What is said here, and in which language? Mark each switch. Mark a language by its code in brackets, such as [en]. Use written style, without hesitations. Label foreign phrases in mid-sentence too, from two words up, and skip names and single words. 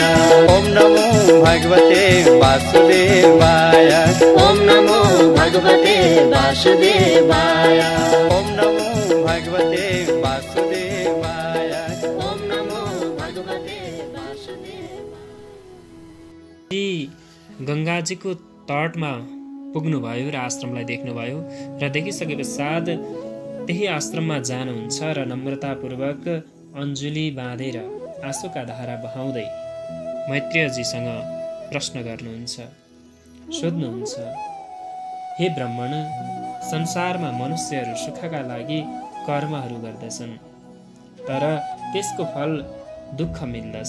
[sa] ओम नमो भगवते वासुदेवाय ओम नमो भगवते वासुदेवाय ओम नमो भगवते वासुदेवाय ओम नमो भगवते वासुदेवाय। [ne] गङ्गाजीको तटमा पुग्नुभयो र आश्रमलाई देख्नुभयो र देखिसके पश्चात त्यही आश्रममा जानुहुन्छ र नम्रतापूर्वक अञ्जुली बाँधेर आँसुका धारा बहाउँदै मैत्रेयजीसँग प्रश्न गर्नुहुन्छ, सोध्नुहुन्छ, हे ब्राह्मण, संसारमा मनुष्यहरू सुखका लागि कर्महरू गर्दछन्, तर त्यसको फल दुःख मिल्दछ।